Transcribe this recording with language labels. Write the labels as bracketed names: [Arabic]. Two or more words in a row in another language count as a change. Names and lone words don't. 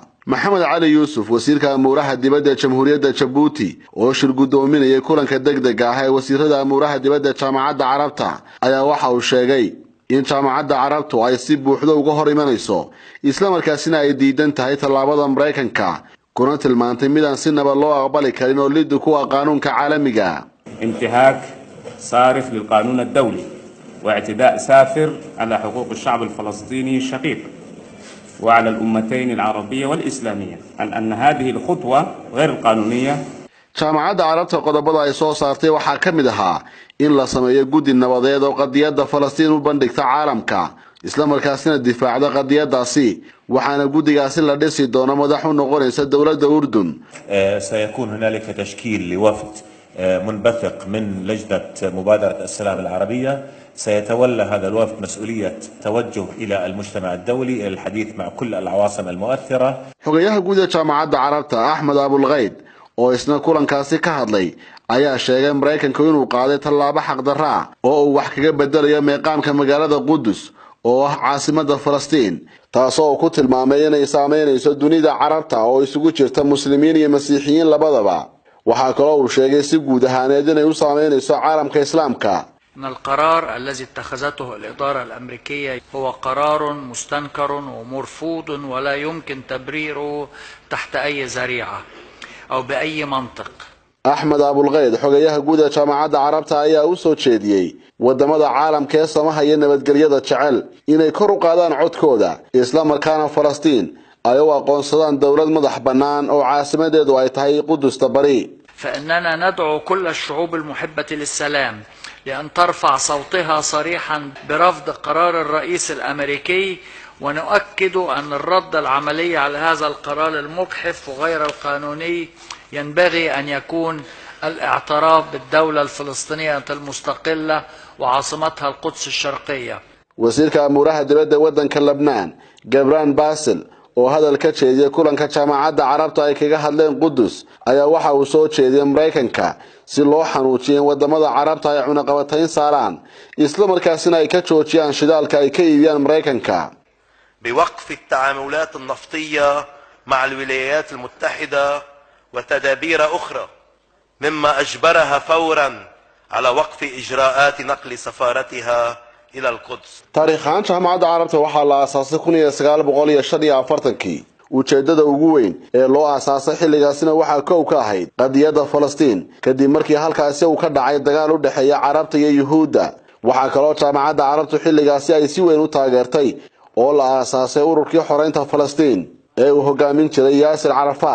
[Somali] Maxamed Cali Yuusuf wasiirka amuuraha dibadda ee Jamhuuriyadda Djibouti oo shir gudoominayay kulanka degdega ah ee wasiirada amuuraha dibadda jaamacadda carabta ayaa waxa uu sheegay in jaamacadda carabtu ay si buuxda uga hor imanayso isla markaasina ay diidan tahay tallaabada Mareykanka kuna tilmaantay mid aan si nabad loo aqbali karin oo lid ku ah qaanuunka caalamiga. [Arabic] انتهاك صارخ للقانون الدولي واعتداء سافر على حقوق الشعب الفلسطيني الشقيق وعلى الأمتين العربية والإسلامية أن هذه الخطوة غير القانونية. [Somali] jaamacadda carabta qodobada ay soo saartay waxaa ka mid ahaa in la sameeyo guddi nabadeed oo qadiyadda Falastiin u bandhigta caalamka isla markaasina difaacda qadiyadaasi waxaana guddigaasi la dhisi doono madax u noqonaysa dawladda Urdun. [Arabic] سيكون هنالك تشكيل لوفد منبثق من لجنة مبادرة السلام العربية سيتولى هذا الوفد مسؤولية توجه إلى المجتمع الدولي إلى الحديث مع كل العواصم المؤثرة. [Somali] xogayaha guud ee jaamacadda carabta Ahmed Abul Ghaid oo isna kulankaasi ka hadlay ayaa sheegay Mareykanku inuu qaaday tallaabo xaq darro ah oo uu wax kaga bedelayo meeqaamka magaalada Qudus oo ah caasimadda Falastiin taasoo ku tilmaamay inay saameynayso dunida carabta oo isugu jirta muslimiin iyo masiixiyiin labadaba. waxaa kaloo uu sheegay si guud ahaaneed inay u saameynayso caalamka islaamka. [Arabic] إن القرار الذي اتخذته الإدارة الأمريكية هو قرار مستنكر ومرفوض ولا يمكن تبريره تحت أي ذريعة أو بأي منطق. [Somali] أحمد أبو الغيد xogayaha guud ee jaamacadda carabta ayaa u soo jeediyay wadamada caalamka ee samahaya nabadgelyada jecel inay kor u qaadaan codkooda isla markaana Falastiin ay u aqoonsadaan dawlad madax bannaan oo caasimadeedu ay tahay Qudusta bari. [Arabic] فإننا ندعو كل الشعوب المحبة للسلام لأن ترفع صوتها صريحا برفض قرار الرئيس الأمريكي ونؤكد أن الرد العملي على هذا القرار المجحف وغير القانوني ينبغي أن يكون الاعتراف بالدولة الفلسطينية المستقلة وعاصمتها القدس الشرقية. [Somali] wasiirka amuuraha dibadda waddanka Lebanon Gabran Basil oo hadal ka jeediyay kulanka jaamacadda carabta ay kaga hadleen Qudus ayaa waxa uu soo jeediyay Mareykanka si loo xanuujiyo wadamada carabta ay cunaqabatayn saaraan isla markaasina ay ka joojiyaan shidaalka ay ka iibiyaan Mareykanka. [Arabic] بوقف التعاملات النفطية مع الولايات المتحدة وتدابير أخرى مما أجبرها فورا على وقف إجراءات نقل سفارتها إلى القدس. [Somali] taariikhan jaamacadda carabta waxaa la aasaasay 1945 ujeedada ugu weyn ee loo aasaasay xilligaasina waxaa koow ka ahayd qadiyadda Falastiin kadib markii halkaasi uu ka dhacay dagaal u dhaxeeya carabta iyo yuhuudda. waxaa kaloo jaamacadda carabtu xilligaasi ay si weyn u taageertay oo la aasaasay ururkii xoreynta Falastiin ee uu hogaamin jiray Yaasir Carafaad.